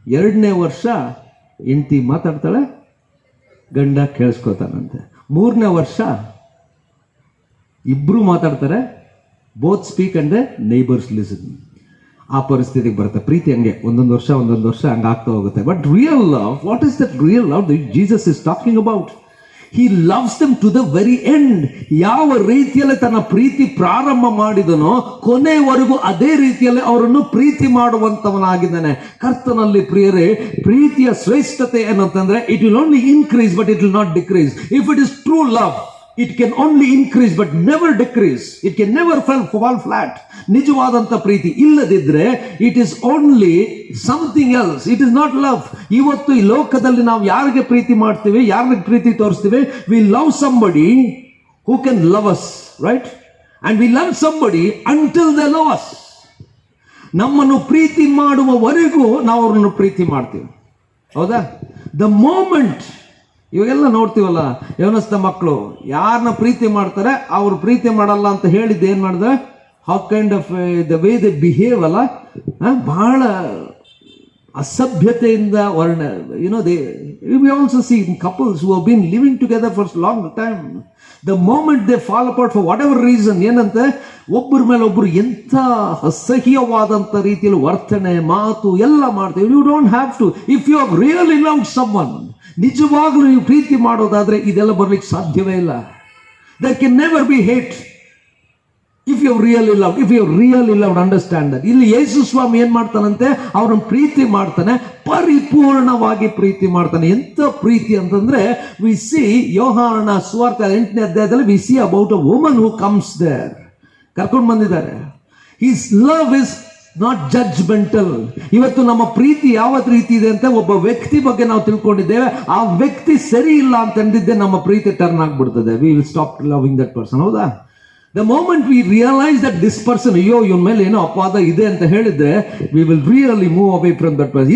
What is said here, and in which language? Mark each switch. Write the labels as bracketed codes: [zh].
[kn] 2ನೇ ವರ್ಷ ಹೆಂಡತಿ ಮಾತಾಡ್ತಾಳೆ, ಗಂಡ ಕೇಳಿಸ್ಕೊತಾನಂತೆ. 3ನೇ ವರ್ಷ ಇಬ್ರು ಮಾತಾಡ್ತಾರೆ, [en] Both speak and the neighbours listen. [kn] ಆ ಪರಿಸ್ಥಿತಿಗೆ ಬರುತ್ತೆ. ಪ್ರೀತಿ ಹಂಗೆ ಒಂದೊಂದು ವರ್ಷ ಹಂಗಾಗ್ತಾ ಹೋಗುತ್ತೆ. [en] But real love, what is that real love that Jesus is talking about? He loves them to the very end. [kn] ಯಾವ ರೀತಿಯಲ್ಲಿ ತನ್ನ ಪ್ರೀತಿ ಪ್ರಾರಂಭ ಮಾಡಿದನೋ ಕೊನೆವರೆಗೂ ಅದೇ ರೀತಿಯಲ್ಲಿ ಅವರನ್ನು ಪ್ರೀತಿ ಮಾಡುವಂತವನಾಗಿದ್ದಾನೆ. ಕರ್ತನಲ್ಲಿ ಪ್ರಿಯರೇ, ಪ್ರೀತಿಯ ಶ್ರೇಷ್ಠತೆ ಏನಂತಂದ್ರೆ [en] It will only increase but it will not decrease. If it is true love, it can only increase but never decrease. It can never fall flat. [kn] ನಿಜವಾದಂತ ಪ್ರೀತಿ ಇಲ್ಲದಿದ್ರೆ [en] it is only something else. It is not love. [kn] ಇವತ್ತು ಈ ಲೋಕದಲ್ಲಿ ನಾವು ಯಾರಿಗೆ ಪ್ರೀತಿ ಮಾಡ್ತೀವಿ, ಯಾರಿಗೆ ಪ್ರೀತಿ ತೋರಿಸ್ತೀವಿ? [en] We love somebody who can love us, right? And we love somebody until they love us. [kn] ನಮ್ಮನ್ನು ಪ್ರೀತಿ ಮಾಡುವವರೆಗೂ ನಾವು ಅವರನ್ನು ಪ್ರೀತಿ ಮಾಡ್ತೀವಿ, ಹೌದಾ? [en] The moment [kn] ಇವಾಗೆಲ್ಲ ನೋಡ್ತೀವಲ್ಲ, ಯವನಸ್ಥ ಮಕ್ಕಳು ಯಾರನ್ನ ಪ್ರೀತಿ ಮಾಡ್ತಾರೆ, ಅವ್ರು ಪ್ರೀತಿ ಮಾಡಲ್ಲ ಅಂತ ಹೇಳಿದ್ದು ಏನ್ ಮಾಡಿದ್ರೆ, [en] how kind of the way they behave [kn] ಅಲ್ಲ, ಬಹಳ ಅಸಭ್ಯತೆಯಿಂದ ವರ್ಣ. [en] We also see couples who have been living together for a long time. The moment they fall apart for whatever reason, [kn] ಏನಂತೆ ಒಬ್ಬರ ಮೇಲೆ ಒಬ್ಬರು ಎಂಥ ಅಸಹ್ಯವಾದಂಥ ರೀತಿಯಲ್ಲಿ ವರ್ತನೆ, ಮಾತು ಎಲ್ಲ ಮಾಡ್ತೀವಿ. [en] You don't have to. If you have really loved someone, [kn] ನಿಜವಾಗ್ಲೂ ನೀವು ಪ್ರೀತಿ ಮಾಡೋದಾದ್ರೆ ಇದೆಲ್ಲ ಬರ್ಲಿಕ್ಕೆ ಸಾಧ್ಯವೇ ಇಲ್ಲ. [en] There can never be hate if you really love. If you really love, understand that. [kn] ಇಲ್ಲಿ ಯೇಸು ಸ್ವಾಮಿ ಏನ್ ಮಾಡ್ತಾನಂತೆ, ಅವ್ರನ್ನ ಪ್ರೀತಿ ಮಾಡ್ತಾನೆ, ಪರಿಪೂರ್ಣವಾಗಿ ಪ್ರೀತಿ ಮಾಡ್ತಾನೆ. ಎಂತ ಪ್ರೀತಿ ಅಂತಂದ್ರೆ, we see ಯೋಹಾನನ ಸುವಾರ್ತೆ 8ನೇ ಅಧ್ಯಾಯದಲ್ಲಿ [en] we see about a woman who comes there. [kn] ಕರ್ಕೊಂಡು ಬಂದಿದ್ದಾರೆ. [en] His love is not judgemental. [kn] ಇವತ್ತು ನಮ್ಮ ಪ್ರೀತಿ ಯಾವ ರೀತಿ ಇದೆ ಅಂತ ಒಬ್ಬ ವ್ಯಕ್ತಿ ಬಗ್ಗೆ ನಾವು ತಿಳ್ಕೊಂಡಿದ್ದೇವೆ. ಆ ವ್ಯಕ್ತಿ ಸರಿ ಇಲ್ಲ ಅಂತಂದಿದ್ದೆ ನಮ್ಮ ಪ್ರೀತಿ ಟರ್ನ್ ಆಗ್ಬಿಡ್ತದೆ. [en] We will stop loving that person, ಹೌದಾ? The moment we realise that this person, [kn] ಅಯ್ಯೋ ಇವನ್ ಮೇಲೆ ಏನೋ ಅಪವಾದ ಇದೆ ಅಂತ ಹೇಳಿದ್ರೆ, [en] We will really move away from that person.